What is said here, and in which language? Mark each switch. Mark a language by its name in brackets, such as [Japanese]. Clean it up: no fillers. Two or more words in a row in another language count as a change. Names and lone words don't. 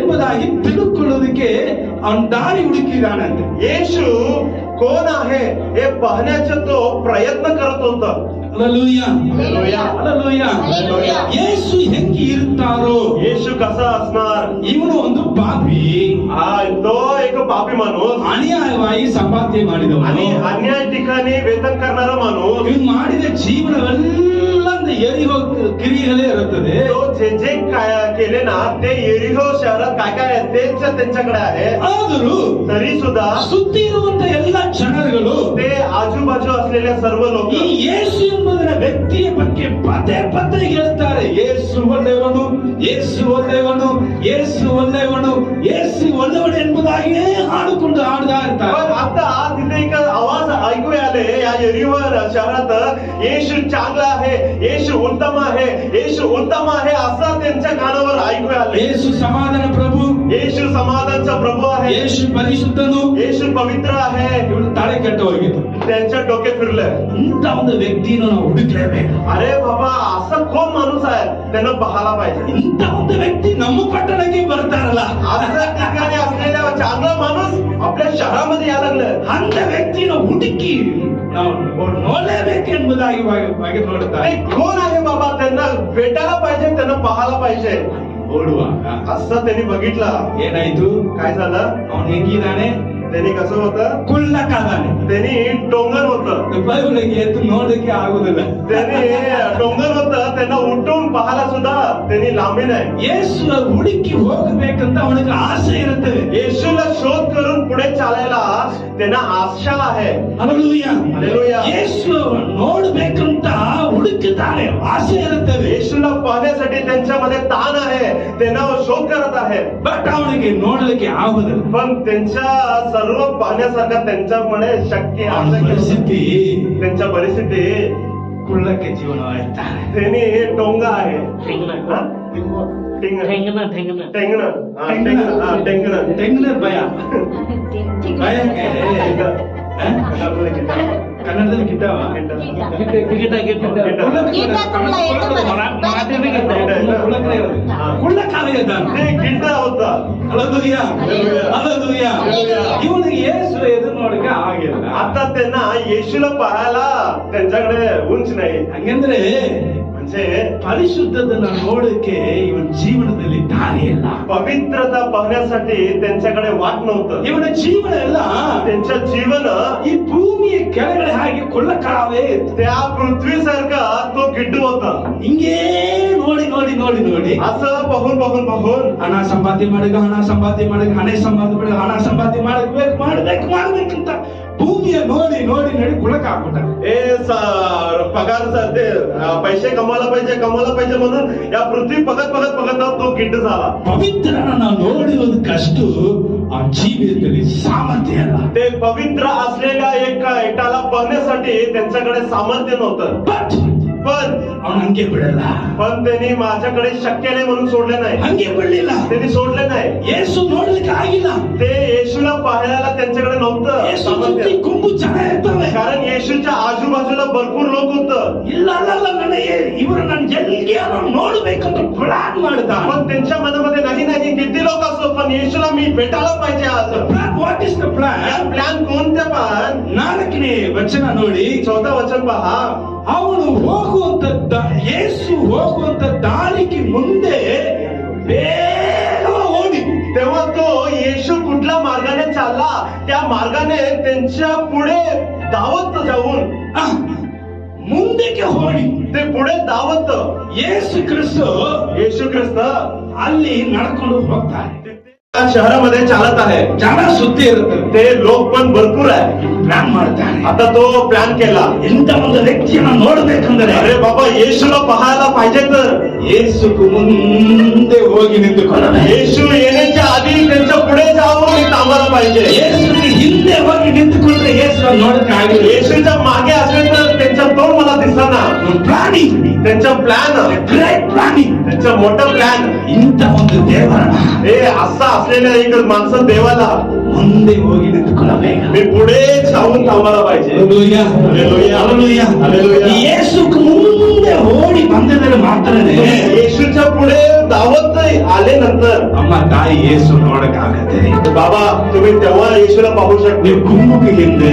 [Kannada] ಎಂಬುದಾಗಿ ತಿಳುಕೊಳ್ಳೋದಕ್ಕೆ ಅವನ ದಾರಿ ಹುಡುಕಿದಾನಂತೆ. [Marathi] येशू कोण आहे हे पाहण्याचा तो प्रयत्न करत होता. हालेलुया हालेलुया हालेलुया. हालेलुया. [Kannada] ಯೇಸು ಹೆಂಗೆ ಇರ್ತಾರೋ, [Marathi] येशू कसा असणार? [Kannada] ಇವನು ಒಂದು ಪಾಪಿ, [Marathi] तो एक पापी माणूस [Kannada] ಅನ್ಯಾಯವಾಗಿ ಸಂಪಾದನೆ [Marathi] आणि [Kannada] ಮಾಡಿದವನು. [Marathi] अन्याय ठिकाणी वेतन करणारा माणूस. [Kannada] ಇವನು ಮಾಡಿದ ಜೀವನವೆಲ್ಲ ಎರಿಹೋ ಕ್ರಿಯೆಗಳೇ ಇರುತ್ತದೆ. [Marathi] तो जे जे काय केले ना ते येरिहो शहरात काय काय आहे तेच त्यांच्याकडे आहे. [Kannada] ಆದರೂ [Marathi] तरी सुद्धा [Kannada] ಸುತ್ತಿ ಇರುವಂತ ಎಲ್ಲ ಜನರುಗಳು [Marathi] ते आजूबाजू असलेल्या सर्व लोक [Kannada] ಈ ಯೇಸು ಎಂಬುದರ ವ್ಯಕ್ತಿಯ ಬಗ್ಗೆ ಪದೇ ಪದೇ ಹೇಳ್ತಾರೆ. ಯೇಸು ಒಳ್ಳೆಯವನು, ಯೇಸು ಒಳ್ಳೆಯವನು, ಯೇಸು ಒಳ್ಳೆಯವನು, ಯೇಸು ಒಳ್ಳೆಯವನು ಎಂಬುದಾಗಿಯೇ ಹಾಡಿಕೊಂಡು ಹಾಡ್ತಾ ಇರ್ತಾರೆ. [Marathi] पण आता तिथे एक आवाज ऐकू आले या येरिहो शहरात, येशू चांगला आहे, येशू उत्तम आहे, येशू उत्तम आहे असं त्यांच्या कानावर ऐकू आले. [Kannada] ಯೇಸು ಸಮಾಧಾನ ಪ್ರಭು, [Marathi] येशू समाधानचा प्रभू आहे, [Kannada] ಯೇಸು ಪರಿಶುದ್ಧನು. [Marathi] येशू पवित्र आहे. [Kannada] ಇವನು ತಲೆ ಕೆಟ್ಟು ಹೋಗಿತ್ತು. [Marathi] त्यांच्या डोके फिरले. [Kannada] ಇಂಥ ಒಂದು ವ್ಯಕ್ತಿಯನ್ನು ನಾವು ಹುಡುಕ್ಲೇಬೇಕು. [Marathi] अरे बाबा असं कोण माणूस आहे त्यांना पाहायला पाहिजे. [Kannada] ಇಂಥ ಒಂದು ವ್ಯಕ್ತಿ ನಮ್ಮ ಪಟ್ಟಣಕ್ಕೆ ಬರ್ತಾರಲ್ಲ, [Marathi] असं ठिकाणी असलेला चांगला माणूस आपल्या शहरामध्ये यायला लागलं. [Kannada] ಅಂತ ವ್ಯಕ್ತಿಯನ್ನು ಹುಡುಕಿ ನಾವು ನೋಡಲೇಬೇಕು ಎಂಬುದಾಗಿ ನೋಡುತ್ತಾರೆ. [Marathi] ते कोण आहे बाबा त्यांना भेटायला पाहिजे, त्यांना पाहायला पाहिजे [Kannada] ನೋಡುವಾಗ [Marathi] असं त्यांनी बघितलं. [Kannada] ಏನಾಯ್ತು? [Marathi] काय झालं? [Kannada] ಅವನು ಹೆಂಗಿದ್ದಾನೆ? [Marathi] त्यांनी कसं होतं? [Kannada] ಕುಳ್ಳಕ್ಕಾದಾನೆ. [Marathi] त्यांनी टोंगण होतं. [Kannada] ಬೈಬಲ್ಗೆ ಎದ್ದು ನೋಡಕ್ಕೆ ಆಗುದಿಲ್ಲ. [Marathi] त्यांनी टोंगण होतं, त्यांना उठून पाहायला सुद्धा त्यांनी लांबी नाही. [Kannada] ಯೇಸುವ ಹುಡುಕಿ ಹೋಗಬೇಕಂತ ಅವನಿಗೆ ಆಸೆ ಇರುತ್ತದೆ. [Marathi] येशूला शोध करून पुढे चालायला त्यांना आशा आहे. हालेलुया हालेलुया. [Kannada] ಯೇಸು ನೋಡಬೇಕಂತ ಹುಡುಕಿದ್ದಾರೆ, ಆಸೆ ಇರುತ್ತದೆ. [Marathi] येशूला पाहण्यासाठी त्यांच्यामध्ये ताण आहे, त्यांना शोध करत आहे. [Kannada] ಬಟ್ ಅವನಿಗೆ ನೋಡಲಿಕ್ಕೆ ಆಗುದಿಲ್ಲ. [Marathi] पण त्यांच्या सर्व पाहण्यासारखं त्यांच्यामुळे शक्य [Kannada] ಅವನ [Marathi] आहे. [Kannada] ಪರಿಸ್ಥಿತಿ [Marathi] त्यांच्या परिस्थिती [Kannada] ಕುಳ್ಳಕ್ಕೆ ಜೀವನವಾಗಿರ್ತಾರೆ. [Marathi] त्यांनी टोंग आहे. ठेंगणं. हा? टिंग- ठेंगणं ठेंगणं टेंगणं. हा, टेंगणं. हा, टेंगणं. [Kannada] ತೆಂಗಿನ ಭಯ ಭಯಕ್ಕೆ ಕನ್ನಡದಲ್ಲಿ ಗಿಡ್ಡವ ಗಿಡ ಗಿಡ ಕುಳ್ಳಕ್ಕಾಗಿದ್ದಾನೆ. [Marathi] ते गिड्ड होता. हालेलुया हालेलुया. हालेलुया. [Kannada] ಇವನಿಗೆ ಯೇಸು ಎದುರು ನೋಡಕ್ಕೆ ಆಗಿಲ್ಲ. [Marathi] आता त्यांना येशूला पाहायला त्यांच्याकडे उंच नाही. [Kannada] ಹಂಗಂದ್ರೆ [Marathi] म्हणजे [Kannada] ಪರಿಶುದ್ಧದನ್ನ ನೋಡಕ್ಕೆ ಇವನ ಜೀವನದಲ್ಲಿ ದಾರಿ ಇಲ್ಲ. [Marathi] पवित्रता पाहण्यासाठी त्यांच्याकडे वाट नव्हतं. [Kannada] ಇವನ ಜೀವನ ಎಲ್ಲ [Marathi] त्यांचं जीवन [Kannada] ಈ ಭೂಮಿಯ ಕೆಳಗಡೆ ಹಾಗೆ ಕೊಳ್ಳಕ್ಕಾಗವೇ ಇತ್ತು. [Marathi] त्या पृथ्वीसारखा तो गिड्डू होता. [Kannada] ಹಿಂಗೇ ನೋಡಿ ನೋಡಿ ನೋಡಿ ನೋಡಿ [Marathi] असं पाहून पाहून पाहून [Kannada] ಹಣ ಸಂಪಾದನೆ ಮಾಡಗ, ಹಣ ಸಂಪಾದನೆ ಮಾಡಗ, ಹಣ ಸಂಪಾದನೆ ಮಾಡಗ, ಹಣ ಸಂಪಾದನೆ ಮಾಡಬೇಕು ಮಾಡ್ಬೇಕು ಮಾಡ್ಬೇಕಂತ ಭೂಮಿಯ ನೋಡಿ ನೋಡಿ ನೋಡಿ ಕುಳಕ್ ಹಾಕ್ಬಿಟ್ಟ. [Marathi] पगार ते पैसे कमवायला पाहिजे म्हणून या पृथ्वी बघत बघत बघत तो गिड्ड झाला. [Kannada] ಪವಿತ್ರನ ನಾವು ನೋಡುವುದಕ್ಕಷ್ಟು ಆ ಜೀವಿತದಲ್ಲಿ ಸಾಮರ್ಥ್ಯ ಅಲ್ಲ. [Marathi] ते पवित्र असलेल्या एकटाला पाहण्यासाठी त्यांच्याकडे सामर्थ्य नव्हतं. [Kannada] ಬಟ್ [Marathi] पण [Kannada] ಅವನು ಹಂಗೆ ಬಿಡಲ್ಲ. [Marathi] पण त्यांनी माझ्याकडे शक्य नाही म्हणून सोडले नाही. [Kannada] ಹಂಗೆ ಬಿಡಲಿಲ್ಲ. [Marathi] त्यांनी सोडले नाही. [Kannada] ಯೇಸು ನೋಡ್ಲಿಕ್ಕೆ ಆಗಿಲ್ಲ. [Marathi] ते येशूला पाहायला त्यांच्याकडे नव्हतं [Kannada] ಯೇಸು [Marathi] सामर्थ्य. [Kannada] ಸುತ್ತಿ ಗುಂಪು ಜನ ಇರ್ತವೆ. [Marathi] कारण येशूच्या आजूबाजूला भरपूर लोक होतं. [Kannada] ಇಲ್ಲ ಅಲ್ಲ ನನಗೆ ಇವರು ನನ್ನ ಎಲ್ಲಿಗೆ ನೋಡ್ಬೇಕಂತ ಪ್ಲಾನ್ ಮಾಡ್ದ. [Marathi] पण त्यांच्या मनामध्ये नाही किती लोक असो पण येशूला मी भेटायला पाहिजे आज. [English] What is the plan? [Marathi] प्लॅन कोणत्या पण [Kannada] 4ನೇ ವಚನ ನೋಡಿ. [Marathi] 14 वचन पहा. [Kannada] ಅವನು ಹೋಗುವಂತ ಯೇಸು ಹೋಗುವಂತ ದಾರಿಗೆ ಮುಂದೆ ಬೇಗ ಓಡಿ. [Marathi] तेव्हा तो येशू कुठल्या मार्गाने चालला त्या मार्गाने त्यांच्या पुढे धावत जाऊन [Kannada] ಮುಂದಕ್ಕೆ ಓಡಿ [Marathi] ते पुढे धावत [Kannada] ಯೇಸು ಕ್ರಿಸ್ತು [Marathi] येशू ख्रिस्त [Kannada] ಅಲ್ಲಿ ನಡ್ಕೊಂಡು ಹೋಗ್ತಾರೆ. [Marathi] शहरामध्ये चालत आहे. [Kannada] ಜನ ಸುತ್ತಿ ಇರುತ್ತದೆ. [Marathi] ते लोक पण भरपूर आहे. [Kannada] ಪ್ಲಾನ್ ಮಾಡ್ತಾನೆ. [Marathi] आता तो प्लॅन केला. [Kannada] ಇಂಥ ಒಂದು ವ್ಯಕ್ತಿಯನ್ನು ನೋಡ್ಬೇಕಂದ್ರೆ [Marathi] अरे बाबा येशूला पाहायला पाहिजे तर [Kannada] ಯೇಸುకు ಮುಂದೆ ಹೋಗಿ ನಿಂತುಕೊಳ್ಳಬೇಕು. [Marathi] येशू येण्याच्या आधी त्यांच्या पुढे जाऊन मी थांबायला पाहिजे. [Kannada] ಯೇಸುಗೆ ಹಿಂದೆ ಹೋಗಿ ನಿಂತುಕೊಂಡ್ರೆ ಯೇಸು ನೋಡಕ್ಕೆ ಆಗಿಲ್ಲ. [Marathi] येशूच्या मागे असेल तर त्यांचा तोंड मला दिसना. [Kannada] ಪ್ಲಾನಿಂಗ್, [Marathi] त्यांचा प्लॅन, [English] Great planning. [Marathi] त्यांचा मोठा प्लॅन. [Kannada] ಇಂಥ ಒಂದು ದೇವರನ್ನ [Marathi] हे असा असलेल्या एक माणसं देवाला [Kannada] ಮುಂದೆ ಹೋಗಿ ನಿಂತುಕೊಳ್ಳಬೇಕು. [Marathi] मी पुढे जाऊन थांबायला पाहिजे. हालेलुया हालेलुया. हालेलुया. हालेलुया. [Kannada] ಯೇಸುకు ಮುಂದೆ ಮುಂದೆ ಓಡಿ ಬಂದಿದ್ದರೆ ಮಾತ್ರನೇ [Marathi] येशूच्या पुढे धावत आले नंतर [Kannada] ಅಮ್ಮ ತಾಯಿ ಯೇಸು ನೋಡಕ್ಕಾಗತ್ತೆ. [Marathi] बाबा तुम्ही तेव्हा येशूला पाहू शकता. [Kannada] ನೀವು ಗುಂಪಿಗೆ ಹಿಂದೆ,